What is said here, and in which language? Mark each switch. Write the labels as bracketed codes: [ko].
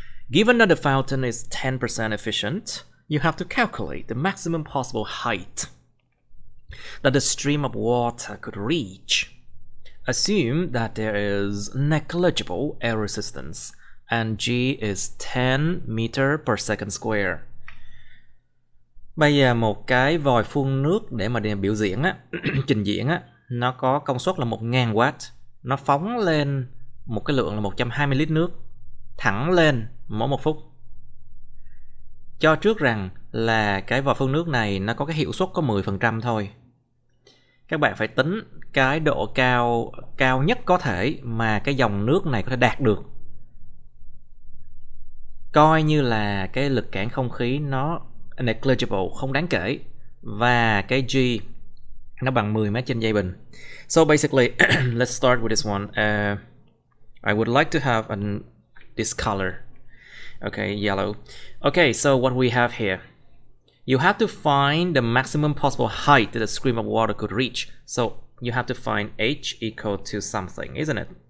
[en] Given that the fountain is 10% efficient, you have to calculate the maximum possible height that the stream of water could reach. Assume that there is negligible air resistance and G is 10 meter per second square. [vi] Bây giờ một cái vòi phun nước để mà biểu diễn á, trình diễn á, nó có công suất là 1000W, nó phóng lên một cái lượng là 120 lít nước thẳng lên mỗi 1 phút. Cho trước rằng là cái vòi phun nước này nó có cái hiệu suất có 10% thôi. Các bạn phải tính cái độ cao nhất có thể mà cái dòng nước này có thể đạt được. Coi như là cái lực cản không khí nó negligible, không đáng kể, và cái G nó bằng 10 mét trên giây bình. [en] So basically, let's start with this one. I would like to have this color. Okay, yellow. Okay, so what we have here, you have to find the maximum possible height that the stream of water could reach. So you have to find H equal to something, isn't it?